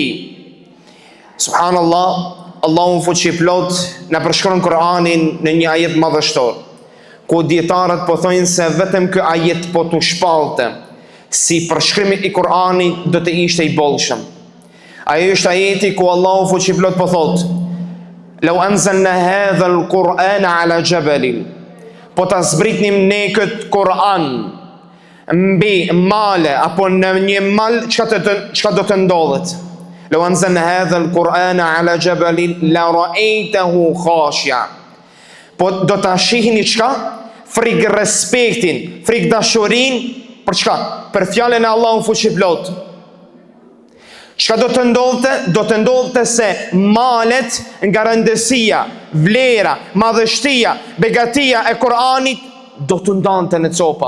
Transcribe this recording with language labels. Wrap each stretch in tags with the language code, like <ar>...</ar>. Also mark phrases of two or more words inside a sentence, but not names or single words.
<sq>Subhanallah, Allahu fuqiplot na përshkruan Kur'anin në një ajet madhështor, ku dietarët po thonë se vetëm ky ajet po tu shpallte si përshkrimi i Kur'anit do të ishte i bollshëm. Ai është ajeti ku Allahu fuqiplot po thotë:</sq> <ar>"لو أنزلنا هذا القرآن على جبل",</ar> <sq>po ta zbritnim ne këtë Kur'an mbi male apo në një mal, çka do të ndodhet?</sq> <ar>لو أنزلنا هذا القرآن على جبل لرأيته خاشعا.</ar> <sq>Po do ta shihni çka? Frik respektin, frik dashurin për çka? Për fjalën e Allahut fuqiplot. Çka do të ndodhte? Do të ndodhte se malet nga rëndësia, vlera, madhështia, begatia e Kur'anit do të ndante në copa.</sq>